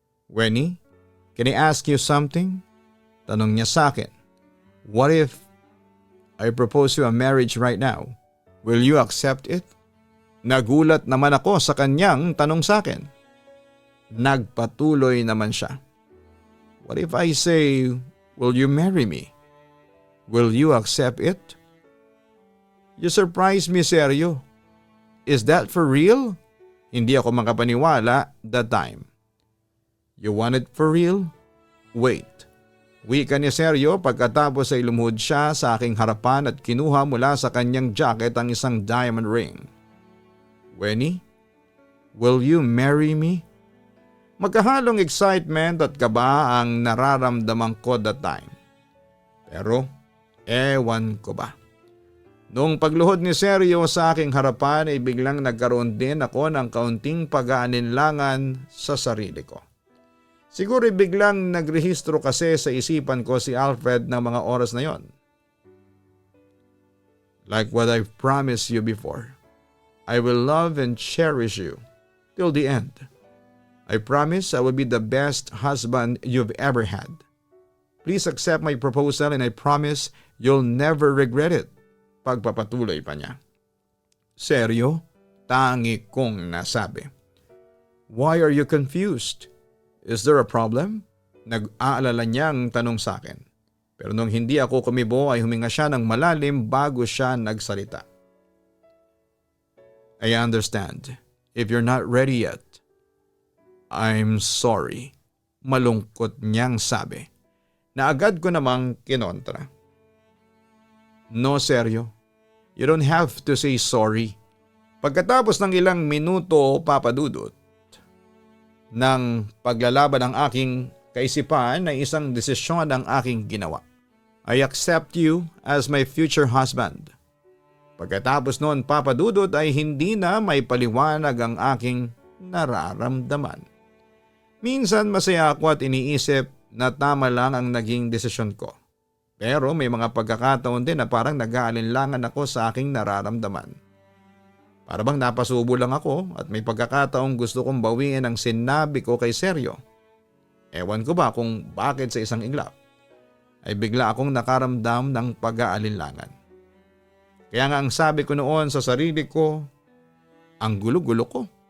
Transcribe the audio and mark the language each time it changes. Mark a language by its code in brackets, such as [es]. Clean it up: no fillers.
[en] Wenny, can I ask you something? [tl] Tanong niya sa akin. [en] What if I propose you a marriage right now? Will you accept it? [tl] Nagulat naman ako sa kanyang tanong sa akin. Nagpatuloy naman siya. [en] What if I say, will you marry me? Will you accept it? You surprised me, Sergio. Is that for real? [tl] Hindi ako makapaniwala [en] that time. You want it for real? Wait. [tl] Wika ni Sergio pagkatapos ay lumuhod siya sa aking harapan at kinuha mula sa kanyang jacket ang isang diamond ring. [en] Wenny, will you marry me? [tl] Magkahalong excitement at kaba ang nararamdaman ko that time. Pero ewan ko ba. Noong pagluhod ni Sergio sa aking harapan ay biglang nagkaroon din ako ng kaunting pag-aalinlangan sa sarili ko. Siguro biglang nagrehistro kasi sa isipan ko si Alfred ng mga oras na yon. [en] Like what I've promised you before, I will love and cherish you till the end. I promise I will be the best husband you've ever had. Please accept my proposal and I promise you'll never regret it. [tl] Pagpapatuloy pa niya. [en] Seryo? [tl] Tangi kong nasabi. [en] Why are you confused? Is there a problem? [tl] Nag-aalala niyang tanong sa akin. Pero nung hindi ako kumibo ay huminga siya ng malalim bago siya nagsalita. [en] I understand. If you're not ready yet, I'm sorry. [tl] Malungkot niyang sabi. Na agad ko namang kinontra. [en] No, Sergio. You don't have to say sorry. [tl] Pagkatapos ng ilang minuto, Papa Dudut, ng paglalaban ng aking kaisipan ay isang desisyon ang aking ginawa. [en] I accept you as my future husband. [tl] Pagkatapos noon, Papa Dudut, ay hindi na may paliwanag ang aking nararamdaman. Minsan masaya ako at iniisip na tama lang ang naging desisyon ko. Pero may mga pagkakataon din na parang nag-aalinlangan ako sa aking nararamdaman. Para bang napasubo lang ako at may pagkakataong gusto kong bawiin ang sinabi ko kay Sergio. Ewan ko ba kung bakit sa isang iglap ay bigla akong nakaramdam ng pag-aalinlangan. Kaya nga ang sabi ko noon sa sarili ko, ang gulo-gulo ko.